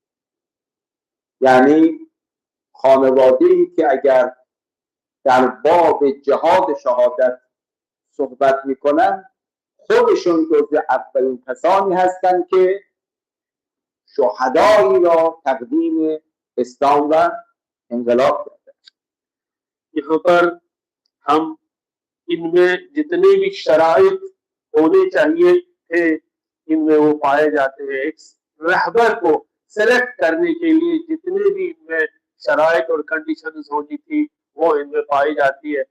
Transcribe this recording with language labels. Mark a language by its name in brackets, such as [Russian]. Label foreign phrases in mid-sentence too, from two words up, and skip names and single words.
[Persian] یعنی خانواده‌ای که اگر در باب جهاد شهادت صحبت میکنن خودشون جزو اولین کسانی هستند که شهدایی را تقدیم اسلام و انقلاب کرده. [Urdu] یہاں پر ہم ان میں جتنے بھی شرائط ہونے چاہیے تھے ان میں وہ پائے جاتے ہیں. ایک رہبر کو سلیکٹ کرنے کے لیے جتنے بھی ان میں شرائط اور کنڈیشنز ہونی تھی وہ ان میں پائی جاتی ہے.